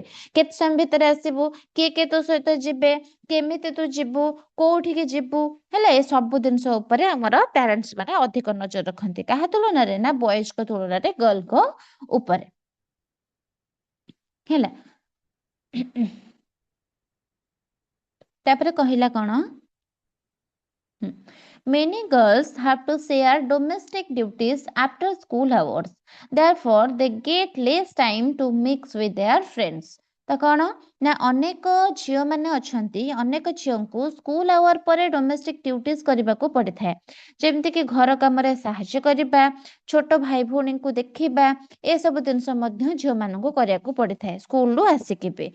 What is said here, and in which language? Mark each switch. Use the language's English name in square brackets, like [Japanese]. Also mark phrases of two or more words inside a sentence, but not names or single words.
[Odia] କେତେ ସମୟ ଭିତରେ ଆସିବୁ, କିଏ ତୋ ସହିତ ଯିବେ, କେମିତି ତୁ ଯିବୁ, କୋଉଠିକି ଯିବୁ ହେଲା। ଏ ସବୁ ଜିନିଷ ଉପରେ ଆମର ପ୍ୟାରେଣ୍ଟସ୍ ମାନେ ଅଧିକ ନଜର ରଖନ୍ତି। କାହା ତୁଳନାରେ ନା ବୟସ୍କ ତୁଳନାରେ ଗର୍ଲଙ୍କ ଉପରେ ହେଲା। ତାପରେ କହିଲା କଣ, [English] many girls have to share domestic duties after school hours, therefore they get less time to mix with their friends। [Odia] ତ କଣ ନା ଅନେକ ଝିଅ ମାନେ ଅଛନ୍ତି, ଅନେକ ଝିଅଙ୍କୁ [English] school hour [Odia] ପରେ [English] domestic duties [Odia] କରିବାକୁ ପଡିଥାଏ, ଯେମିତିକି ଘର କାମରେ ସାହାଯ୍ୟ କରିବା, ଛୋଟ ଭାଇ ଭଉଣୀଙ୍କୁ ଦେଖିବା, ଏସବୁ ଜିନିଷ ମଧ୍ୟ ଝିଅମାନଙ୍କୁ କରିବାକୁ ପଡିଥାଏ ସ୍କୁଲରୁ ଆସିକି ବି।